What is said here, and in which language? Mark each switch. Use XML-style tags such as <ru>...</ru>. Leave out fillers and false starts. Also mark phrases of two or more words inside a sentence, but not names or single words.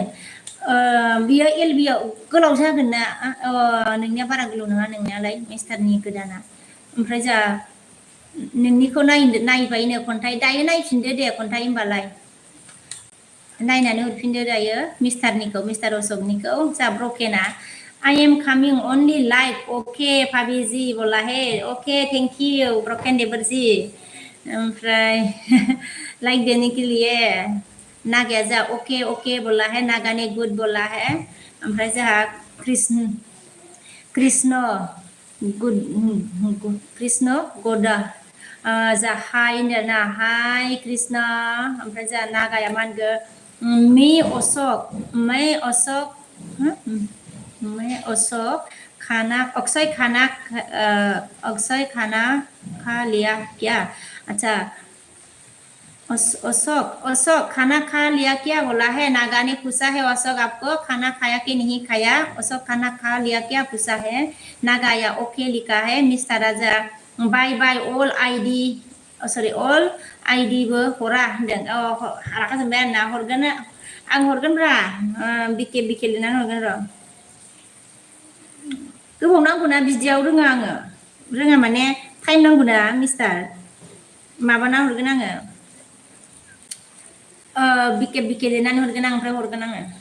<brx>बियो LB आव गोलाव जागोन ना नोंनिया बारा गोलाव नङा नोंनियालाय मिस्टारनि गोदाना ओमफ्राय जोंहा नोंनिखौ नायबायनो खन्थाइ दायो नायफिनदो दे खन्थाइ होनबालाय नायनानै हरफिनदो दायो मिस्टार अशकनिखौ जा ब्रकेना</brx> <en>I am coming only like okay</en> <hi>भाबिजि बोला है</hi> <en>okay thank you</en> <brx>ब्रकेन देबरजी ओमफ्राय</brx> <hi>लाइक देने के लिए</hi> <brx>नागाया जा</brx> <hi>ओके बोला है नागा ने गुड बोला है</hi> <brx>ओमफ्राय जोंहा कृष्ण गदा जा हाय होनदों ना हाय कृष्ण ओमफ्राय जोंहा नागाया मा होनगो</brx> <hi>अक्षय खाना खा लिया क्या अच्छा अशोक खाना खा लिया क्या बोला है नागा ने पूछा है अशोक आपको खाना खाया कि नहीं खाया अशोक खाना खा लिया क्या पूछा है नागाया ओके लिखा है मिस्टर राजा</hi> <en>bye bye all</en> <brx>आइडिबो हरा होनदों रागा जोंबाय आरोना आं हरगोनब्रा बिके लिरनानै हरगोन र' गोबाव नांगौना बिदियाव रोङा माने टाइम नांगौना मिस्टार माबाना हरगोन आङो बिके लिरनानै हरगोन आं ओमफ्राय हरगोन आङो</brx>